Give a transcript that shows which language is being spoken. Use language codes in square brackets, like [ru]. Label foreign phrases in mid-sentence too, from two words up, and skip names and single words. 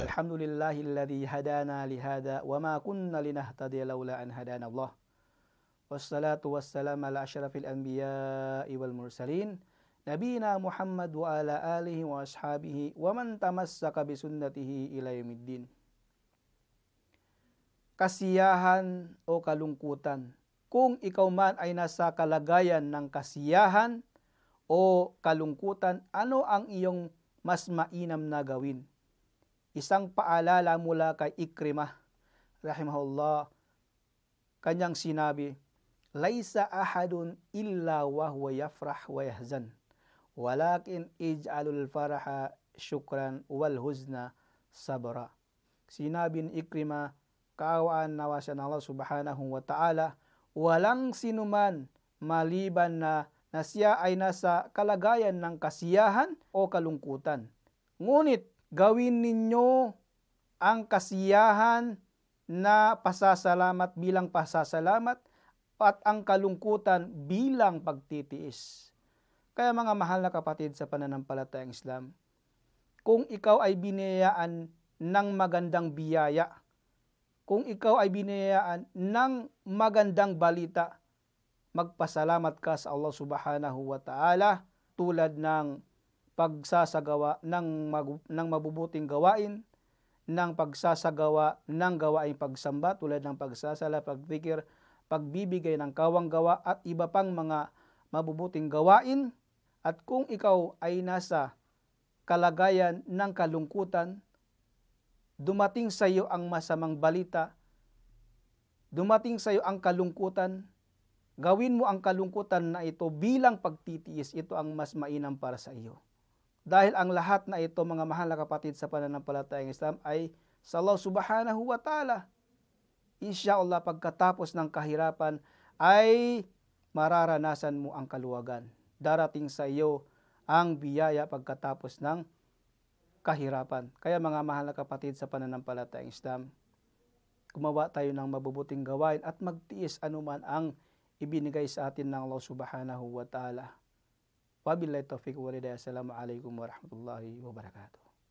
[ar] الحمد لله الذي هدانا لهذا وما كنا لنهتدي لولا أن هدانا الله. والصلاة والسلام على أشرف الأنبياء والمرسلين نبينا محمد وعلى آله وأصحابه ومن تمسك بسنته إلى يوم الدين. [tl] Kasiyahan o kalungkutan. Kung ikaw man ay nasa kalagayan ng kasiyahan o kalungkutan, ano ang iyong mas mainam na gawin? Isang paalala mula kay Ikrimah, rahimahullah, kanyang sinabi, [ar] ليس أحد إلا وهو يفرح ويحزن، ولكن اجعلوا الفرح شكرا والحزن صبرا. [tl] Sinabi ni Ikrimah, kaawaan nawa siya ng Allah [ar] سبحانه وتعالى, [tl] walang sinuman maliban na siya ay nasa kalagayan ng kasiyahan o kalungkutan. Ngunit gawin ninyo ang kasiyahan na pasasalamat bilang pasasalamat at ang kalungkutan bilang pagtitiis. Kaya mga mahal na kapatid sa pananampalatayang Islam, kung ikaw ay biniyayaan ng magandang biyaya, kung ikaw ay biniyayaan ng magandang balita, magpasalamat ka sa Allah [ar] سبحانه وتعالى [tl] tulad ng pagsasagawa ng mabubuting gawain, ng pagsasagawa ng gawaing pagsamba tulad ng pagsasala, pagzikir, pagbibigay ng kawang-gawa at iba pang mga mabubuting gawain. At kung ikaw ay nasa kalagayan ng kalungkutan, dumating sa iyo ang masamang balita, dumating sa iyo ang kalungkutan, gawin mo ang kalungkutan na ito bilang pagtitiis. Ito ang mas mainam para sa iyo. Dahil ang lahat na ito, mga mahal na kapatid sa pananampalatayang Islam, ay sa Allah [ar] سبحانه وتعالى. [tl] Insyaallah, pagkatapos ng kahirapan ay mararanasan mo ang kaluwagan. Darating sa iyo ang biyaya pagkatapos ng kahirapan. Kaya mga mahal na kapatid sa pananampalatayang Islam, gumawa tayo ng mabubuting gawain at magtiis anuman ang ibinigay sa atin ng Allah [ar] سبحانه وتعالى. وبالله التوفيق والهداية. السلام عليكم ورحمة الله وبركاته.